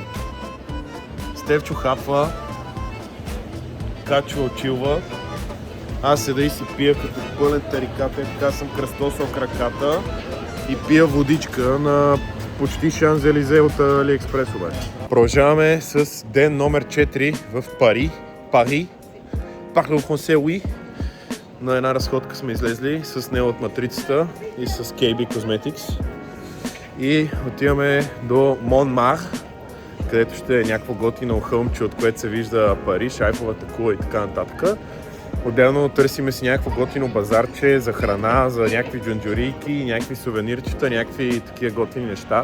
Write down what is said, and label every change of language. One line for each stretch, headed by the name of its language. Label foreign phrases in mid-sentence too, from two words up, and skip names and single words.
Bulgarian: Стефчо хапва, Качо очилва, аз седа и си пия като пълен тарикатен, така съм кръстосал краката и пия водичка на почти Шанзелизе от Алиекспрес обаче. Продължаваме с ден номер 4 в Пари,
French: Parle français, oui.
Bulgarian: На една разходка сме излезли с нея от матрицата и с KB Cosmetics. И отиваме до Монмар, където ще е някакво готино хълмче, от което се вижда Париж, Айфеловата кула и така нататък. Отделно търсиме си някакво готино базарче за храна, за някакви джунджурийки, някакви сувенирчета, някакви такива готини неща.